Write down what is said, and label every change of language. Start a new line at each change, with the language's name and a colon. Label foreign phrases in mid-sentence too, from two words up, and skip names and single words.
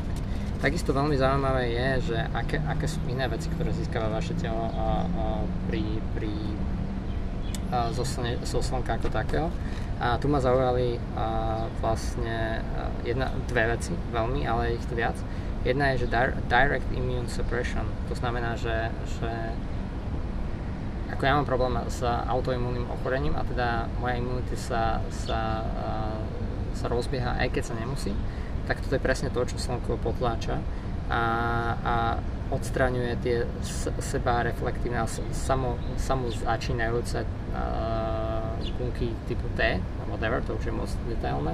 Slovak: Takisto veľmi zaujímavé je, že aké sú iné veci, ktoré získava vaše telo zo slnka ako takého. A tu ma zaujali vlastne dve veci veľmi, ale je ich tu viac. Jedna je, že
English: direct immune suppression,
Slovak: to znamená, že ako ja mám problém s autoimunným ochorením a teda moja imunita sa rozbieha, aj keď sa nemusí, tak toto je presne to, čo slnko potláča a odstraňuje tie seba reflektívne a samozačínajúce bunky typu T, whatever, to už je moc detailné.